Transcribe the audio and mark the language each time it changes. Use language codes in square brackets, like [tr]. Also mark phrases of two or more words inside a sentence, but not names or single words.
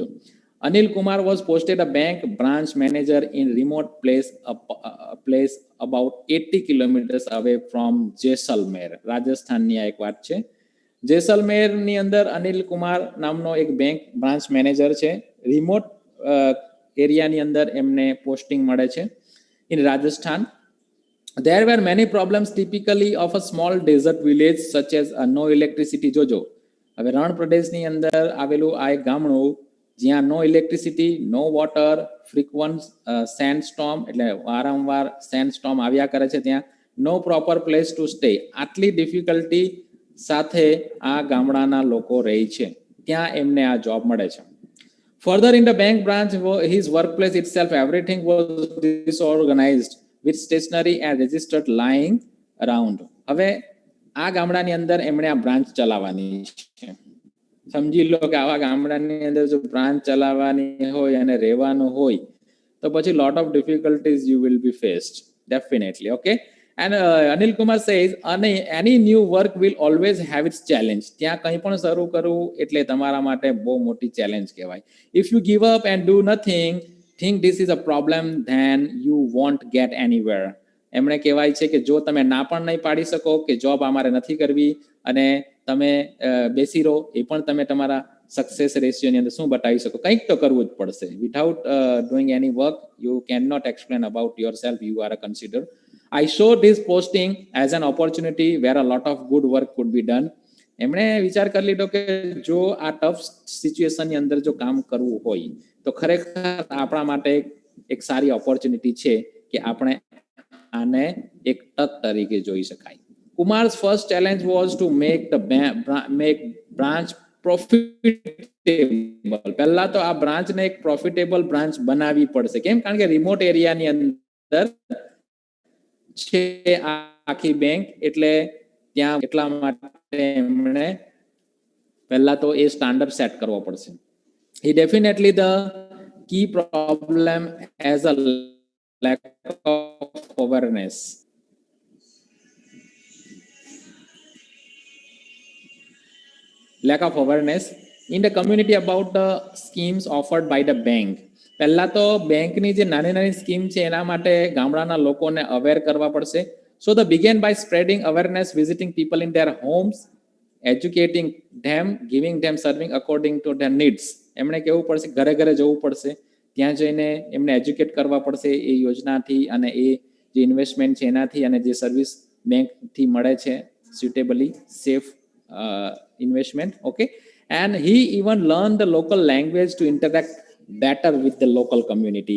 [en] Anil Kumar was posted a bank branch manager in remote place about 80 kilometers away from Jaisalmer. [gu] રાજસ્થાનની આ એક વાત છે. જેસલમેરની અંદર અનિલ કુમાર નામનો એક [en] bank branch manager [gu] છે. [en] remote areaની [gu] અંદર એમને પોસ્ટિંગ મળે છે ઇન રાજસ્થાન. [en] There were many problems typically of a small desert village such as no electricity. [gu] જોજો, હવે રણ પ્રદેશની અંદર આવેલું આ એક ગામડું જ્યાં [en] no electricity, no water, frequent sand storm [gu] એટલે વારંવાર [en] sand storm [gu] આવ્યા કરે છે ત્યાં, [en] no proper place to stay. [gu] આટલી ડિફિકલ્ટી સાથે આ ગામડાના લોકો રહે છે, ત્યાં એમને આ જોબ મળે છે. [en] Further, in the bank branch, his workplace itself, everything was disorganized with stationery and registered lying around. [gu] હવે આ ગામડાની અંદર એમણે આ બ્રાન્ચ ચલાવવાની છે. સમજી લો કે આવા ગામડાની અંદર જો બ્રાન્ચ ચલાવવાની હોય અને રહેવાનું હોય તો પછી [en] lot of difficulties you will be faced, definitely. Okay, and Anil Kumar says any new work will always have its challenge. [gu] ત્યાં કંઈ પણ શરૂ કરવું એટલે તમારા માટે બહુ મોટી ચેલેન્જ કહેવાય. [en] If you give up and do nothing, think this is a problem, then you won't get anywhere. [gu] એમણે કહેવાય છે કે જો તમે ના પણ નહીં પાડી શકો કે જોબ અમારે નથી કરવી અને તમે બેસી રહો, એ પણ તમે તમારા [en] success ratioની [gu] અંદર શું બતાવી શકો, કંઈક તો કરવું જ પડશે. [en] without doing any work you can not explain about your self you are consider. I saw this posting as an opportunity where a lot of good work could be done. [gu] એમણે વિચાર કરી લીધો કે જો આ [en] tough situationની [gu] અંદર જો કામ કરવું હોય તો ખરેખર આપણા માટે એક સારી ઓપોર્ચ્યુનિટી છે કે આપણે આને એક તક તરીકે જોઈ શકાય. [en] Kumar's first challenge was to make branch profitable. [gu] પહેલા તો આ બ્રાન્ચને એક [en] profitable branch [gu] બનાવવી પડશે. કેમ? કારણ કે રિમોટ એરિયાની અંદર છે આખી બેંક, એટલે ત્યાં એટલા માટે એમણે પહેલા તો એ સ્ટાન્ડર્ડ સેટ કરવો પડશે. [en] He definitely the key problem as a lack of awareness. Lack of awareness in the community about the schemes offered by the bank. [gu] પહેલા તો બેંકની જે નાની નાની સ્કીમ છે એના માટે ગામડાના લોકોને અવેર કરવા પડશે. [en] So they began by spreading awareness, visiting people in their homes, educating them, giving them serving according to their needs. [gu] એમણે કેવું પડશે, ઘરે ઘરે જવું પડશે, ત્યાં જઈને એમને એજ્યુકેટ કરવા પડશે એ યોજનાથી અને એ જે ઇન્વેસ્ટમેન્ટ છે એનાથી અને જે સર્વિસ બેંકથી મળે છે [en] suitably safe investment. Okay, and he even learned the local language to interact better with the local community.